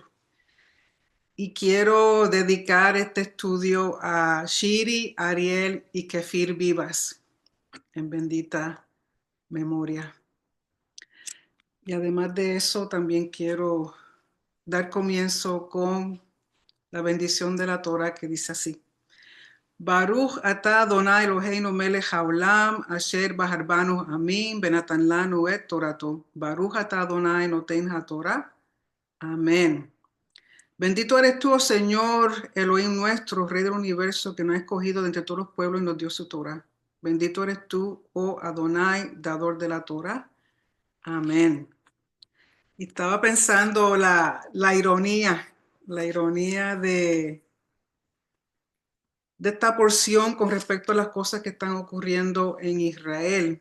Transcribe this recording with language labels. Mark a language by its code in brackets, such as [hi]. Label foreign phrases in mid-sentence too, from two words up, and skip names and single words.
[es] Y quiero dedicar este estudio a Shiri, Ariel y Kefir Vivas, en bendita memoria. Y además de eso, también quiero dar comienzo con la bendición de la Torah que dice así. [he] ברוך אתה אדוני אלוהינו מלך העולם אשר בחר בנו עמין בנתן לנו את תורתו. ברוך אתה אדוני נותן התורה. [es] Amén. Bendito eres tú, oh Señor, Elohim nuestro, Rey del universo, que nos ha escogido de entre todos los pueblos y nos dio su Torah. Bendito eres tú, oh Adonai, dador de la Torah. Amén. Y estaba pensando la ironía de esta porción con respecto a las cosas que están ocurriendo en Israel.